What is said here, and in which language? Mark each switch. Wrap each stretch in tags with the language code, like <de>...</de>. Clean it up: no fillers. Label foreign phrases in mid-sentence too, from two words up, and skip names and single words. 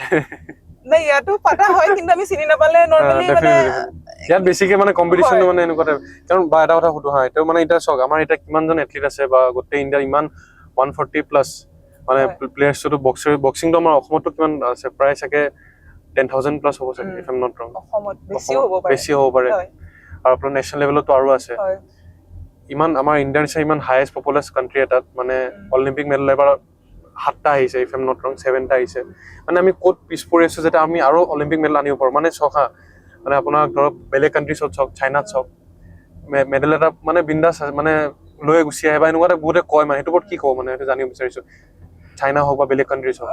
<as>নাই ইয়াতো পাতা হয় কিন্তু আমি চিনি নাপালে নৰ্মেলি মানে ইয়াত বেছিকে মানে কম্পিটিশ্যনটো মানে এনেকুৱা টাইপ কাৰণ বা এটা কথা সুধো হা এইটো মানে এতিয়া চাওক আমাৰ এতিয়া কিমানজন এথলিট আছে বা গোটেই ইণ্ডিয়াত ইমান 140 প্লাছ মানে প্লেয়াৰ্ছটো বক্সিংটো আমাৰ অসমতো কিমান আছে প্ৰায় চাগে 10,000 প্লাছ হ'ব চাগে</as> <en>if I am not wrong</en> <as>অসমত বেছি হ'ব পাৰে আৰু আপোনাৰ নেশ্যনেল লেভেলতো আৰু আছে ইমান আমাৰ ইণ্ডিয়াৰ নিচিনা ইমান</as> <en>highest populous country</en> <as>এটাত মানে</as> <en>Olympic medal</en> <as>এবাৰ 7টা আহিছে</as> <en>if I am not wrong</en> <as>7টা আহিছে মানে আমি ক'ত পিছ পৰি আছো যাতে আমি আৰু</as> <en>Olympic medal</en> <as>আনিব পাৰোঁ মানে চখা মানে আপোনাৰ ধৰক বেলেগ কাণ্ট্ৰিছত চাওক চাইনাত চাওক মেডেল এটা মানে বিন্দাছ মানে লৈ গুচি আহে বা এনেকুৱা এটা বহুতে কয় মানে সেইটোৰ ওপৰত কি ক'ব মানে সেইটো জানিব বিচাৰিছো চাইনা হওক বা বেলেগ কাণ্ট্ৰিজ হওক</as>